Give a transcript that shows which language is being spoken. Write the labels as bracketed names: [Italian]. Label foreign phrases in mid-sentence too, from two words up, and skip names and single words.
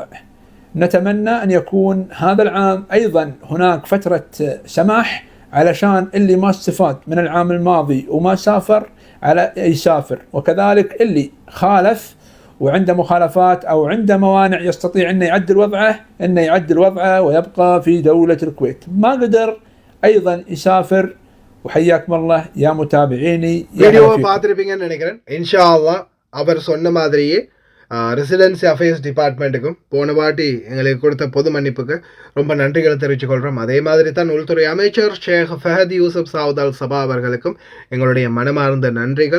[Arabic] نتمنى أن يكون هذا العام أيضا هناك فترة سماح علشان اللي ما استفاد من العام الماضي وما سافر على يسافر، وكذلك اللي خالف وعنده مخالفات أو عنده موانع يستطيع أن يعدل وضعه ويبقى في دولة الكويت. ما قدر أيضا يسافر. وحياكم الله يا متابعيني. [Tamil] வீடியோவை பார்த்துருப்பீங்கன்னு நினைக்கிறேன். [Arabic] إن شاء الله [Tamil] அவர் சொன்ன மாதிரியே ரெசிடென்சி அஃபேர்ஸ் டிபார்ட்மெண்ட்டுக்கும் போன வாட்டி எங்களுக்கு கொடுத்த பொது மன்னிப்புக்கு ரொம்ப நன்றிகளை தெரிவித்துக் கொள்கிறோம். அதே மாதிரி தான் உள்துறை அமைச்சர் ஷேக் ஃபஹத் யூசுப் சவுத் அல் சபா அவர்களுக்கும் எங்களுடைய மனமார்ந்த நன்றிகள்.